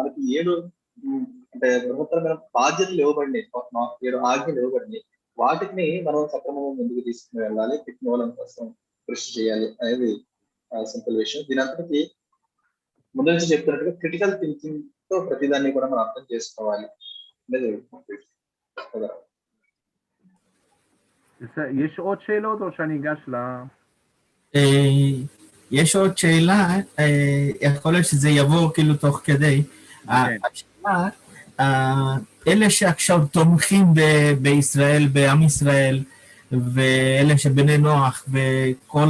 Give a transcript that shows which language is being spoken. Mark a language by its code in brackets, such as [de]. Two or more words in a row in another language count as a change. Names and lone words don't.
[te] మనకి 7 అంటే బృహత్తరమైన బాధ్యతలు ఇవ్వబడినాయి, 7 ఆజ్ఞలు ఇవ్వబడినాయి. వాటిని మనం సక్రమంగా ముందుకు తీసుకుని వెళ్ళాలి, తిక్కునోలం కోసం కృషి చేయాలి అనేది సింపుల్ విషయం. దీని అంతటికి ముందు నుంచి చెప్తున్నట్టుగా [en] critical thinking [te] తో ప్రతిదాన్ని కూడా మనం అర్థం చేసుకోవాలి అనేది కదా. [he] יש עוד שאלות או שאני אגש ל... יש עוד שאלה, יכול להיות שזה יבוא כאילו תוך כדי. השאלה, אלה שעכשיו תומכים בישראל, בעם ישראל, ואלה שבני נוח וכל